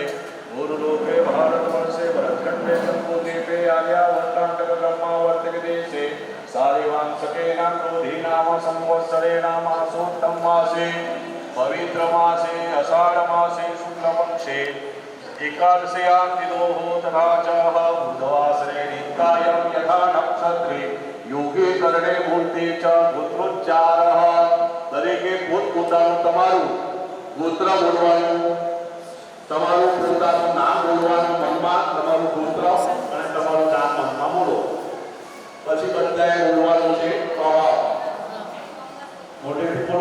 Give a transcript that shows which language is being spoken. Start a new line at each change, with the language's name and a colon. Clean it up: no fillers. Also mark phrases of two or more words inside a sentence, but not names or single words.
Sanskrit: गुरुलोके भारतवर्षे भरतखण्डे जम्बूद्वीपे आर्यावर्ताण्डक ब्रह्मावर्तिक देशे सारिवांशकेन क्रोधीनाम संवत्सरेणामासोत्तम मासे पवित्रमासे आषाढमासे शुक्लपक्षे एकादश्यां तिथोः तथा च बुधवासरे नित्यायं यथा नक्षत्रे योगे करणे मूर्ते च गोत्रोच्चारः
Gujarati: દરેકે પોતપોતાનું તમારું ગોત્ર બોલવાનું, તમારું પોતાનું નામ બોલવાનું, મનમાં તમારું ગોત્ર અને તમારું નામ મનમાં બોલો. પછી બધાએ બોલવાનું છે મોઢે